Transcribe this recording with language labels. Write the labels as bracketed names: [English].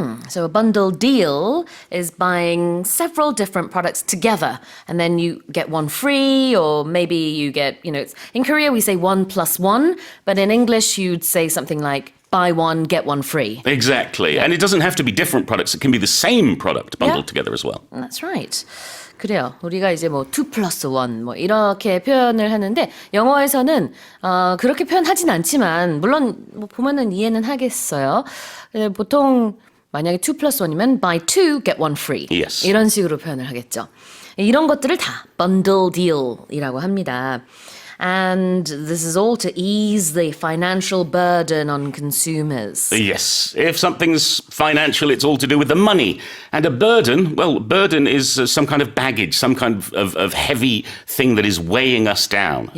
[English] So a bundle deal is buying several different products together, and then you get 1 free, or maybe you get, in Korea we say 1+1, but in English you'd say something like buy 1, get 1 free. Exactly. And it doesn't have to be different products. It can be the same product bundled together as well. That's right. 그래요. [Korean] 우리가 이제 2+1 이렇게 표현을 하는데 영어에서는 그렇게 표현하진 않지만 물론 보면은 이해는 하겠어요. [English] 보통 만약에 2+1이면 buy 2, get 1 free. Yes. [Korean] 이런 식으로 표현을 하겠죠. 이런 것들을 다 bundle deal이라고 합니다. [English] And this is all to ease the financial burden on consumers. Yes. If something's financial, it's all to do with the money. And a burden, burden is some kind of baggage, some kind of heavy thing that is weighing us down.